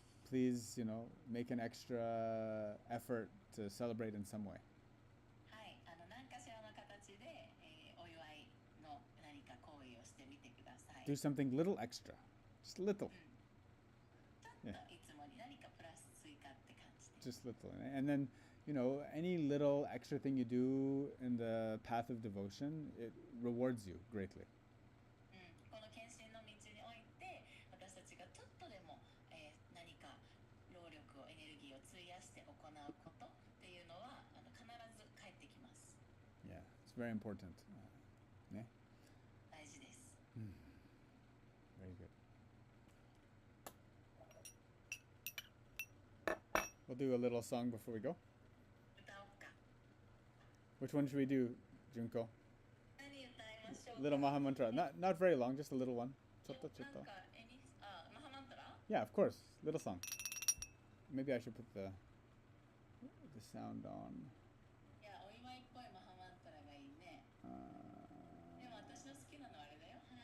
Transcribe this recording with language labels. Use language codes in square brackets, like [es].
[en] Please, make an extra effort to celebrate in some way. [ja] はい、何かしらの形で、お祝いの何か行為をしてみてください。 [en] Do something little extra. Just little. [ja] ちょっといつもに何かプラス追加って感じで。 [en] Just little. And then, any little extra thing you do in the path of devotion, it rewards you greatly. [ja] この献身の道において、私たちがちょっとでも、何か労力をエネルギーを費やして行うことっていうのは必ず返ってきます。 [en] Yeah, it's very important. [ja] ね。大事です。 [en] Very good. We'll do a little song before we go. [ja] 歌おうか。 [en] Which one should we do, Junko? [ja] 何歌いましょうか。 [en] Little Maha Mantra. Not very long, just a little one. [ja] Chotto. なんかマハマントラ？ [en] Yeah, of course. Little song. Maybe I should put the sound on. [ja] いや、お祝いっぽいマハマントラがいいね。でも私の好きなのあれだよ。